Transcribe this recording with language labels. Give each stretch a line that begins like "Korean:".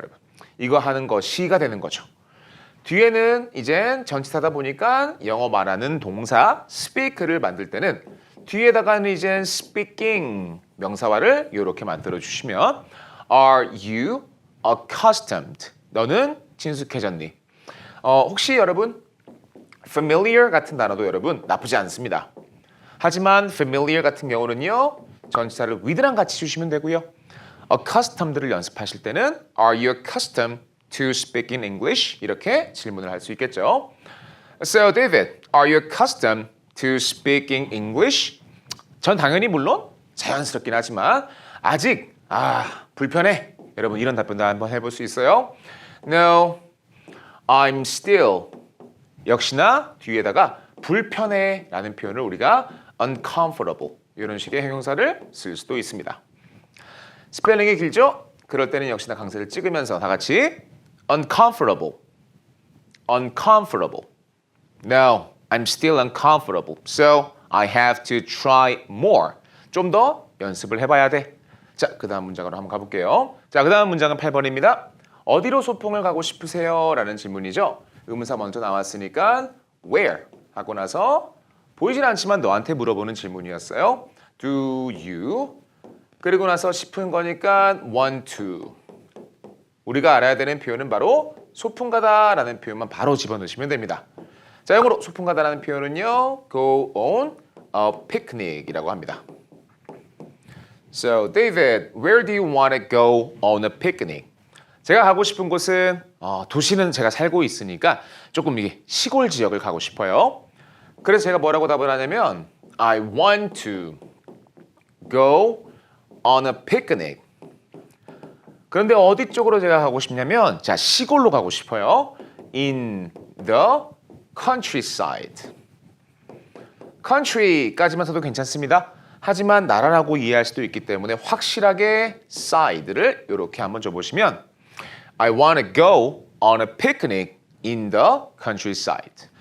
Korean: 여러분 이거 하는 것이가 되는 거죠. 뒤에는 이젠 전치사다 보니까 영어 말하는 동사 speak를 만들 때는 뒤에다가는 이젠 speaking 명사화를 이렇게 만들어 주시면
English: Are you accustomed?
Korean: 너는 친숙해졌니? 혹시 여러분 familiar 같은 단어도 여러분 나쁘지 않습니다. 하지만 familiar 같은 경우는요 전치사를 with랑 같이 주시면 되고요. accustomed를 연습하실 때는
English: Are you accustomed to speaking English?
Korean: 이렇게 질문을 할 수 있겠죠.
English: So David, are you accustomed to speaking English?
Korean: 전 당연히 물론 자연스럽긴 하지만 아직 불편해. 여러분 이런 답변도 한번 해볼 수 있어요.
English: No, I'm still.
Korean: 역시나 뒤에다가 불편해 라는 표현을 우리가 uncomfortable 이런 식의 형용사를 쓸 수도 있습니다. 스펠링이 길죠? 그럴 때는 역시나 강세를 찍으면서 다 같이 uncomfortable, uncomfortable.
English: No, I'm still uncomfortable. So I have to try more.
Korean: 좀 더 연습을 해봐야 돼. 자, 그 다음 문장으로 한번 가볼게요. 자, 그 다음 문장은 8번입니다. 어디로 소풍을 가고 싶으세요? 라는 질문이죠. 의문사 먼저 나왔으니까 where 하고 나서 보이진 않지만 너한테 물어보는 질문이었어요.
English: Do you?
Korean: 그리고 나서 싶은 거니까
English: want to.
Korean: 우리가 알아야 되는 표현은 바로 소풍 가다라는 표현만 바로 집어넣으시면 됩니다. 자, 영어로 소풍 가다라는 표현은요.
English: go on a picnic이라고 합니다. So, David, where do you want to go on a picnic?
Korean: 제가 가고 싶은 곳은 도시는 제가 살고 있으니까 조금 이게 시골 지역을 가고 싶어요. 그래서 제가 뭐라고 답을 하냐면
English: I want to go on a picnic.
Korean: 그런데 어디 쪽으로 제가 가고 싶냐면 자, 시골로 가고 싶어요.
English: In the countryside.
Korean: country까지만 써도 괜찮습니다. 하지만 나라라고 이해할 수도 있기 때문에 확실하게 side를 이렇게 한번 줘보시면
English: I want to go on a picnic in the countryside.